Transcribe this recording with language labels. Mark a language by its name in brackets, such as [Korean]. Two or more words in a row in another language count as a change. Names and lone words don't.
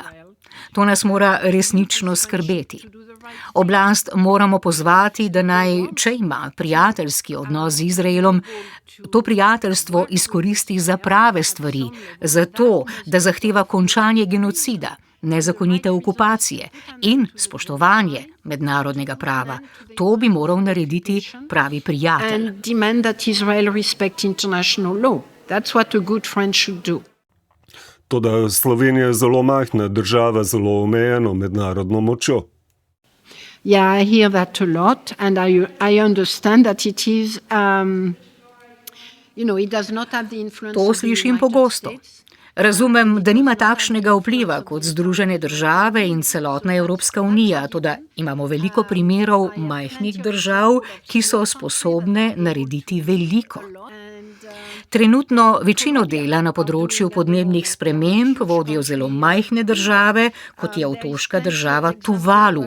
[Slovenian] To nas mora resnično skrbeti. Oblast moramo pozvati, da naj, če ima prijateljski odnos z Izraelom, to prijateljstvo izkoristi za prave stvari, za to, da zahteva končanje genocida, nezakonite okupacije in spoštovanje mednarodnega prava. To bi moral narediti pravi prijatelj. [English] And demand that Israel respect international law. That's what a good friend should do. [Slovenian] Toda Slovenija je zelo majhna država, zelo omejeno mednarodno močjo. [English] Yeah, I hear that a lot, and I understand that it is, it does not have the influence [Slovenian] To [English] of the [Slovenian] slišim [English] United [Slovenian] pogosto. [English] States. [Slovenian] Razumem, da nima takšnega vpliva kot Združene države in celotna Evropska unija, toda imamo veliko primerov majhnih držav, ki so sposobne narediti veliko. Trenutno večino dela na področju podnebnih sprememb vodijo zelo majhne države, kot je otoška država Tuvalu.